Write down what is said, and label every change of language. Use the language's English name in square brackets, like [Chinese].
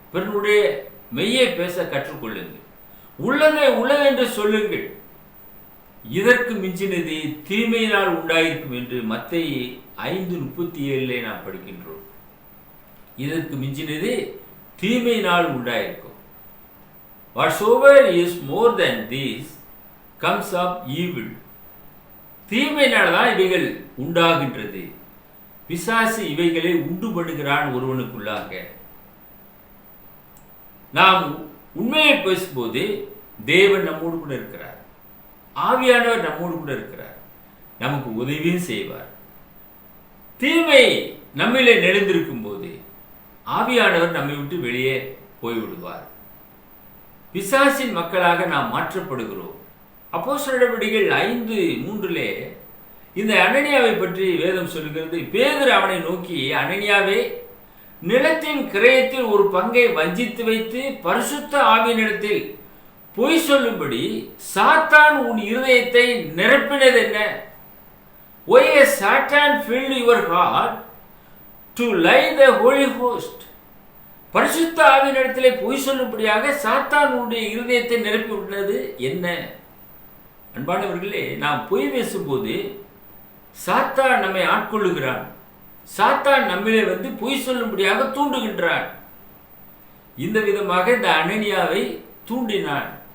[Tamil] பிறனுடைய மெய்யை பேச கற்றுக்கொள்ளுங்கள். உள்ளதை உள்ளதென்று சொல்லுங்கள். இதற்கு மிஞ்சினது தீமையினால் உண்டாயிருக்கும் என்று மத்தேயு 5:37 நாம் படிக்கின்றோம். இதற்கு மிஞ்சினது தீமையினால் உண்டாயிருக்கும். [English] Whatsoever is more than this comes of evil. [Tamil] தீமையினால்தான் இவைகள் உண்டாகின்றது. பிசாசு இவைகளை உண்டு பண்ணுகிறான் ஒருவனுக்குள்ளாக. நாம் உண்மையை பேசும்போது தேவன் நம்மோடு கூட இருக்கிறார். ஆவியானவர் நம்மோடு கூட இருக்கிறார். நமக்கு உதவியும் செய்வார். தீமை நம்மிலே நெளிந்திருக்கும் போது ஆவியானவர் நம்மை விட்டு வெளியே போய்விடுவார். பிசாசின் மக்களாக நாம் மாற்றப்படுகிறோம். அப்போஸ்தலர் நடவடிக்கைகள் 5:3 இந்த அனனியாவை பற்றி வேதம் சொல்லுகிறது. பேதுரு அவனை நோக்கி, அனனியாவே, நிலத்தின் கிரயத்தில் ஒரு பங்கை வஞ்சித்து வைத்து பரிசுத்த ஆவியினிடத்தில் பொய் சொல்லும்படி சாத்தான் உன் இருதயத்தை நிரப்பினது என்ன? [English] Why has Satan filled your heart to lie the Holy Ghost? [Tamil] பரிசுத்த ஆவியினிடத்திலே பொய் சொல்லும்படியாக சாத்தான் உன்னுடைய இருதயத்தை நிரப்பி விட்டது என்ன? அன்பானவர்களே, நாம் பொய் பேசும்போது சாத்தான் நம்மை ஆட்கொள்ளுகிறான். சாத்தான் நம்மிலே வந்து பொய் சொல்லும்படியாக தூண்டுகின்றான். இந்த விதமாக இந்த அனனியாவை தூண்டினான்.